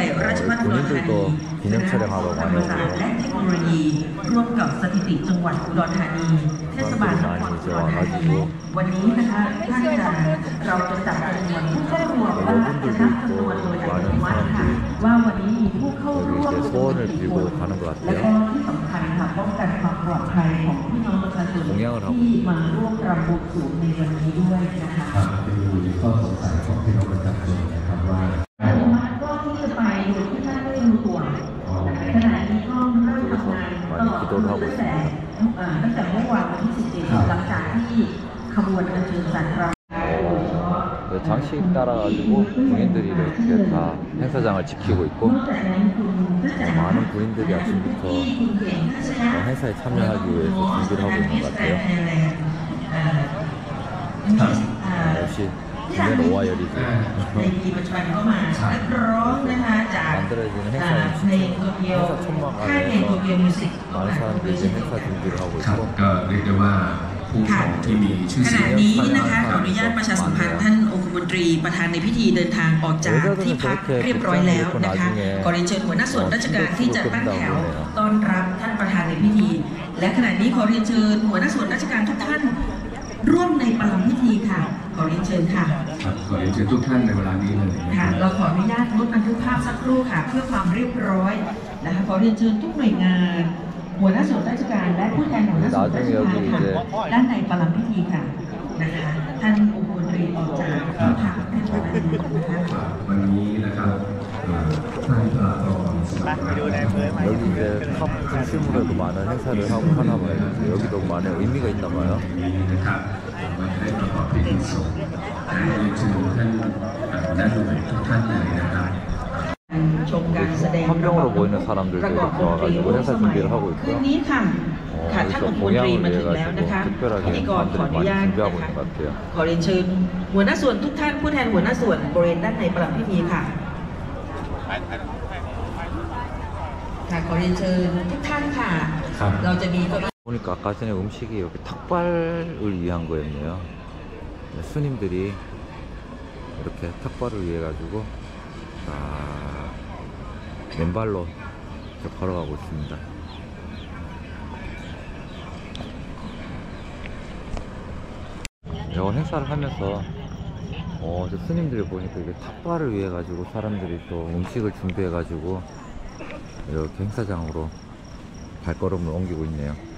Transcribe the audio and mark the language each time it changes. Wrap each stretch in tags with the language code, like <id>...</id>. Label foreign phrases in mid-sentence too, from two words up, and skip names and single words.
<th>ยราชภัฏอุดรธานีคณะศาสตร์และเทคโนโลยีร่วมกับสถิติจังหวัดอุดรธานีเทศบาลนครอุดรธานีวันนี้นะคะท่านเราจะจัดจำนวนผู้เข้าร่วมว่าจะนับจำนวนโดยอัตโนมัติค่ะว่าวันนี้มีผู้เข้าร่วมกี่คนและก็ที่สำคัญค่ะป้องกันความปลอดภัยของพี่น้องประชาชนที่มาร่วมรำบวงสรวงในวันนี้ด้วยนะคะ มีข้อสงสัยของพี่น้องประชาชนนะครับว่า ก็ที่จะไปโดยที่ท่านไม่รู้ตัวขณะนี้ก็เริ่มทำงานตลอดตั้งแต่เมื่อวานวันที่17หลังจากที่ขบวนอัญเชิญสันเรา</th> <ko>장식 따라가지고 군인들이 이렇게 다 행사장을 지키고 있고 많은 군인들이 아침부터 행사에 참여하기 위해서 준비를 하고 있는 것 같아요. 역시 국내 오하이어리즈 만들어지는 행사 천막 안에서 많은 사람들이 이제 행사 준비를 하고 있고</ko> <th>ค่ะขณะนี้นะคะขออนุญาตประชาสัมพันธ์ท่านองคมนตรีประธานในพิธีเดินทางออกจากที่พักเรียบร้อยแล้วนะคะขอเรียนเชิญหัวหน้าส่วนราชการที่จะตั้งแถวต้อนรับท่านประธานในพิธีและขณะนี้ขอเรียนเชิญหัวหน้าส่วนราชการทุกท่านร่วมในปฐมพิธีค่ะขอเรียนเชิญค่ะ ขอเรียนเชิญทุกท่านในเวลานี้เลย ค่ะเราขออนุญาตลดบันทึกภาพสักครู่ค่ะเพื่อความเรียบร้อยนะคะขอเรียนเชิญทุกหน่วยงานหัวหน้าส่วนราชการและผู้แทนหัวหน้าส่วนราชการค่ะด้านในปฐมพิธีค่ะนะคะท่านองคมนตรีออกจากที่พักเรียบร้อยแล้วนะคะ วันนี้นะครับ</th> <ko>여기 이제 탑 중심으로도 많은 행사를 하고 하나 봐요. 여기도 많은 의미가 있나 봐요.</ko> <th>นะครับมาได้ประกอบพิธีสงฆ์ได้เรียนเชิญท่านนักดนตรีทุกท่านเลยนะครับ ชมการแสดง</th> <ko>환경으로 보이는 사람들도 이렇게 와가지고 행사 준비를 하고</ko> <th>คืน</th> <ko>있고요.</ko> <th>นี้ค่ะค่ะท่าน</th> <ko>여기서</ko> <th>องคมนตรี</th> <ko>공양을</ko> <th>มา</th> <ko>위해</ko> <th>ถึงแล้วนะคะ</th> <ko>가지고</ko> <th>พิธี</th> <ko>특별하게</ko> <th>กรขออ</th> <ko>사람들이</ko> <th>นุญาต</th> <ko>많이</ko> <th>นะ</th> <ko>준비하고</ko> <th>คะ</th> <ko>있는 것 같아요.</ko> <th>ขอเรียนเชิญหัวหน้าส่วนทุกท่านผู้แทนหัวหน้าส่วนบริเวณด้านในประลับพิธีค่ะค่ะขอเรียนเชิญทุกท่านค่ะ เราจะมีเก้าอี้</th> <ko>보니까 아까 전에 음식이 여기 탁발을 위한 거였네요. 스님들이 이렇게 탁발을 위해 가지고 맨발로 이렇게 걸어가고 있습니다. 이거 행사를 하면서 저 스님들 보니까 이게 탁발을 위해 가지고 사람들이 또 음식을 준비해 가지고 이렇게 행사장으로 발걸음을 옮기고 있네요.</ko>